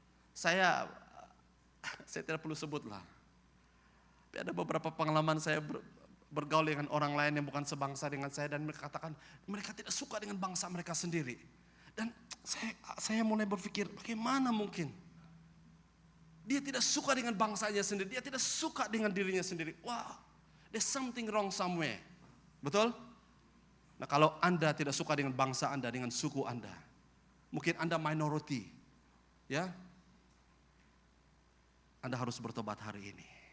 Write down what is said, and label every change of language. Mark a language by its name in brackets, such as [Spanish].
[Indonesian] Saya tidak perlu sebutlah. Tapi ada beberapa pengalaman saya bergaul dengan orang lain yang bukan sebangsa dengan saya dan mereka katakan mereka tidak suka dengan bangsa mereka sendiri. Dan saya mulai berpikir bagaimana mungkin dia tidak suka dengan bangsanya sendiri, dia tidak suka dengan dirinya sendiri. [English] Wow, there's something wrong somewhere. [Indonesian] Betul? Nah, kalau Anda tidak suka dengan bangsa Anda, dengan suku Anda, mungkin Anda minority, ya, Anda harus bertobat hari ini.